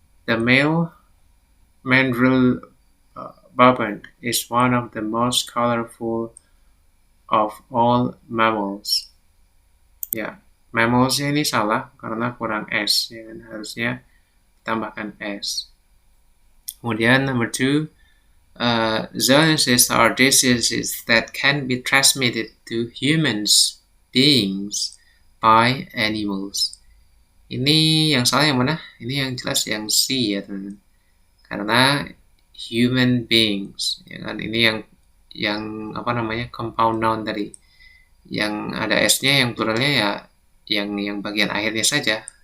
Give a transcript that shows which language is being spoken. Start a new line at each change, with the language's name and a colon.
English: The male mandrill baboon is one of the most colorful of all mammals. Ya,
Indonesian: Mammals-nya ini salah karena kurang S, ya kan? Harusnya tambahkan S. Kemudian
English: number 2, zoonosis are diseases that can be transmitted to humans beings by animals.
Indonesian: Ini yang salah yang mana? Ini yang jelas yang C ya teman-teman. Karena human beings, ya kan? Ini yang apa namanya, compound noun tadi. Yang ada S-nya, yang pluralnya ya yang bagian akhirnya saja.